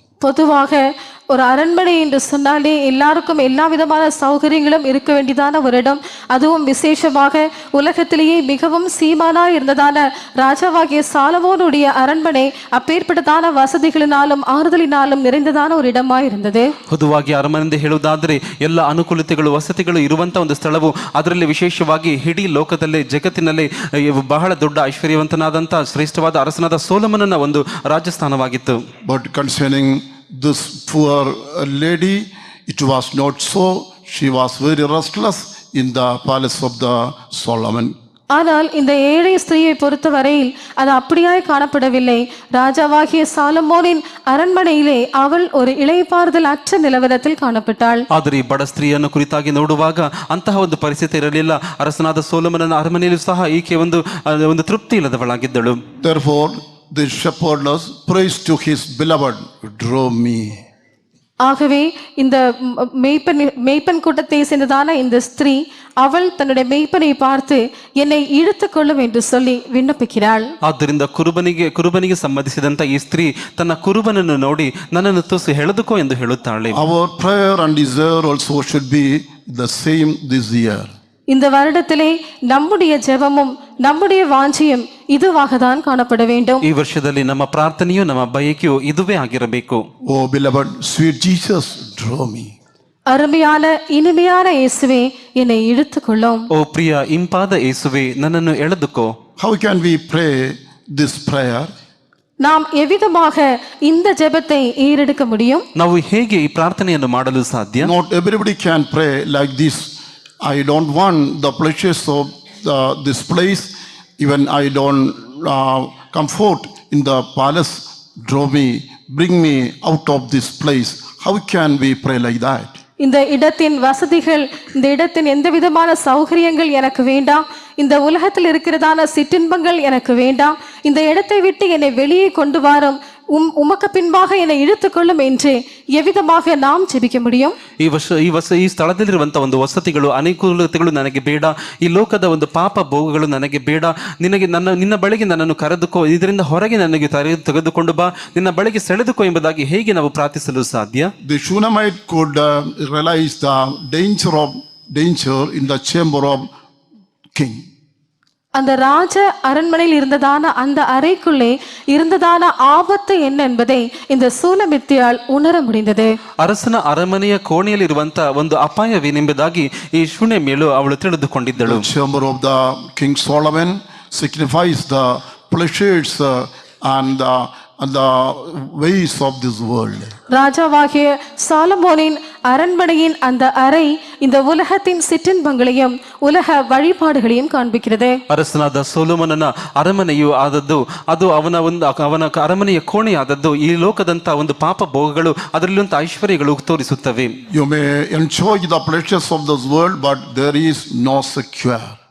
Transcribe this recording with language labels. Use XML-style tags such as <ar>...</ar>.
<ta>பொதுவாக ஒரு அரண்மனை என்று சொன்னாலே எல்லாருக்கும் எல்லா விதமான சௌகரியங்களும் இருக்க வேண்டியதான ஒரு இடம். அதுவும் விசேஷமாக உலகத்திலேயே மிகவும் சீமானா இருந்ததான ராஜாவாகிய சாலமோனுடைய அரண்மனை அப்பேற்பட்டதான வசதிகளினாலும் ஆறுதலினாலும் நிறைந்ததான ஒரு இடமாய் இருந்தது. பொதுವಾಗಿ ಅರಮನೆ ಹೇಳುವುದಾದರೆ ಎಲ್ಲ ಅನುಕೂಲತೆಗಳು ವಸತಿಗಳು ಇರುವಂತ ಒಂದು ಸ್ಥಳವು, ಅದರಲ್ಲಿ ವಿಶೇಷವಾಗಿ ಇಡೀ ಲೋಕದಲ್ಲೇ ಜಗತ್ತಿನಲ್ಲೇ ಬಹಳ ದೊಡ್ಡ ಐಶ್ವರ್ಯವಂತನಾದಂಥ ಶ್ರೇಷ್ಠವಾದ ಅರಸನಾದ ಸೊಲೊಮೋನನ ಒಂದು ರಾಜಸ್ಥಾನವಾಗಿತ್ತು.</ta> <en>But concerning this poor lady, it was not so. She was very restless in the palace of the Solomon.</en> <ta>ஆனால் இந்த ஏழை ஸ்திரீயை பொறுத்தவரையில் அது அப்படியாய் காணப்படவில்லை. ராஜாவாகிய சாலமோனின் அரண்மனையிலே அவள் ஒரு இளைப்பாறுதல் அற்ற நிலவரத்தில் காணப்பட்டாள்.</ta> <kn>ಆದರೆ ಈ ಬಡ ಸ್ತ್ರೀಯನ್ನು ಕುರಿತಾಗಿ ನೋಡುವಾಗ ಅಂತಹ ಒಂದು ಪರಿಸ್ಥಿತಿ ಇರಲಿಲ್ಲ. ಅರಸನಾದ ಸೊಲೊಮೋನನ ಅರಮನೆಯಲ್ಲೂ ಸಹ ಈಕೆ ಒಂದು ತೃಪ್ತಿ ಇಲ್ಲದವಳಾಗಿದ್ದಳು.</kn> <en>Therefore the shepherdess prays to his beloved, draw me.</en> <ta>ஆகவே இந்த மேய்ப்பன் கூட்டத்தை சேர்ந்ததான இந்த ஸ்திரீ அவள் தன்னுடைய மேய்ப்பனை பார்த்து என்னை இழுத்துக் கொள்ளும் என்று சொல்லி விண்ணப்பிக்கிறாள்.</ta> <kn>ಆದ್ದರಿಂದ ಕುರುಬನಿಗೆ ಸಂಬಂಧಿಸಿದಂತ ಈ ಸ್ತ್ರೀ ತನ್ನ ಕುರುಬನನ್ನು ನೋಡಿ ನನ್ನನ್ನು ತುಸು ಎಳೆದುಕೋ ಎಂದು ಹೇಳುತ್ತಾಳೆ.</kn> <en>Our prayer and desire also should be the same this year.</en> <ta>இந்த வருடத்திலே நம்முடைய ஜெபமும் நம்முடைய வாஞ்சியும் இதுவாக தான் காணப்பட வேண்டும்.</ta> <kn>ಈ ವರ್ಷದಲ್ಲಿ ನಮ್ಮ ಪ್ರಾರ್ಥನೆಯು ನಮ್ಮ ಬಯಕೆಯು ಇದುವೇ ಆಗಿರಬೇಕು.</kn> <en>Oh beloved sweet Jesus, draw me.</en> <ta>அருமையான இனிமையான இயேசுவே என்னை இழுத்துக்கொள்ளும்.</ta> <kn>ಓ ಪ್ರಿಯ ಇಂಪಾದ ಯೇಸುವೆ ನನ್ನನ್ನು ಎಳೆದುಕೋ.</kn> <en>How can we pray this prayer?</en> <ta>நாம் எவ்விதமாக இந்த ஜெபத்தை ஏறெடுக்க முடியும்?</ta> <kn>ನಾವು ಹೇಗೆ ಈ ಪ್ರಾರ್ಥನೆಯನ್ನು ಮಾಡಲು ಸಾಧ್ಯ?</kn> <en>Not everybody can pray like this. I don't want the pleasures of this place. Even I don't comfort in the palace. Draw me, bring me out of this place. How can we pray like that?</en> <ta>இந்த இடத்தின் வசதிகள், இந்த இடத்தின் எந்த விதமான சௌகரியங்கள் எனக்கு வேண்டாம். இந்த உலகத்தில் இருக்கிறதான சிற்றின்பங்கள் எனக்கு வேண்டாம். இந்த இடத்தை விட்டு என்னை வெளியே கொண்டு வாரும், உமக்கு பின்பாக என்னை இழுத்துக்கொள்ளும் என்று எவ்விதமாக நாம் ஜெபிக்க முடியும்?</ta> <kn>ಈ ಸ್ಥಳದಲ್ಲಿರುವಂತಹ ಒಂದು ವಸತಿಗಳು, ಅನುಕೂಲತೆಗಳು ನನಗೆ ಬೇಡ. ಈ ಲೋಕದ ಒಂದು ಪಾಪ ಭೋಗಗಳು ನನಗೆ ಬೇಡ. ನಿನ್ನ ಬಳಿಗೆ ನನ್ನನ್ನು ಕರೆದುಕೋ, ಇದರಿಂದ ಹೊರಗೆ ನನಗೆ ತೆಗೆದುಕೊಂಡು ಬಾ, ನಿನ್ನ ಬಳಿಗೆ ಸೆಳೆದುಕೋ ಎಂಬುದಾಗಿ ಹೇಗೆ ನಾವು ಪ್ರಾರ್ಥಿಸಲು ಸಾಧ್ಯ?</kn> <en>The Shunammite could realize the danger in the chamber of king.</en> <ta>அந்த ராஜ அரண்மனையில் இருந்ததான அந்த அறைக்குள்ளே இருந்ததான ஆபத்து என்ன என்பதை இந்த சூலமித்தியால் உணர முடிந்தது.</ta> <kn>ಅರಸನ ಅರಮನೆಯ ಕೋಣೆಯಲ್ಲಿರುವಂತ ಒಂದು ಅಪಾಯವೇನೆಂಬುದಾಗಿ ಈ ಶೂನ್ಯಮೇಳು ಅವಳು ತಿಳಿದುಕೊಂಡಿದ್ದಳು.</kn> <en>The chamber of the King Solomon signifies the pleasures and the ways of this world.</en> <ta>ராஜாவாகிய சாலமோனின் அரண்மனையின் அந்த அறை இந்த உலகத்தின் சிற்றின்பங்களையும் உலக வழிபாடுகளையும் காண்பிக்கிறது.</ta> <kn>ಅರಸನಾದ ಸೊಲೊಮೋನನ ಅರಮನೆಯು ಆದದ್ದು ಅದು ಅವನ ಅರಮನೆಯ ಕೋಣೆ ಆದದ್ದು ಈ ಲೋಕದಂತ ಒಂದು ಪಾಪ ಭೋಗಗಳು ಅದರಲ್ಲಿರುವಂತ ಐಶ್ವರ್ಯಗಳು ತೋರಿಸುತ್ತವೆ.</kn> <en>You may enjoy the pleasures of this world, but there is no secure.</en>